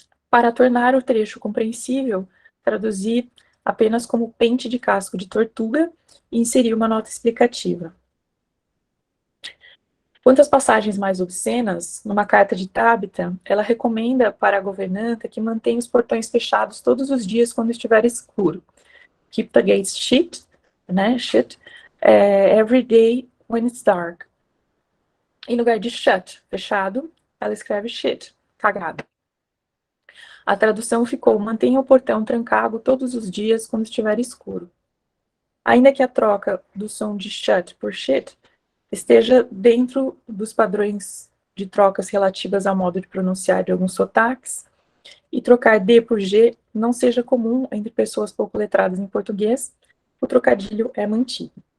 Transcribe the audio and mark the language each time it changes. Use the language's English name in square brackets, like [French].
[Portuguese] Para tornar o trecho compreensível, traduzi apenas como pente de casco de tortuga e inseri uma nota explicativa. Quanto às passagens mais obscenas, numa carta de Tabitha, ela recomenda para a governanta que mantenha os portões fechados todos os dias quando estiver escuro. [English] Keep the gates shut, né, every day when it's dark. [Portuguese] Em lugar de shut, fechado, ela escreve shit, cagado. A tradução ficou: mantenha o portão trancado todos os dias quando estiver escuro. Ainda que a troca do som de shut por shit esteja dentro dos padrões de trocas relativas ao modo de pronunciar de alguns sotaques, e trocar D por G não seja comum entre pessoas pouco letradas em português, o trocadilho é mantido.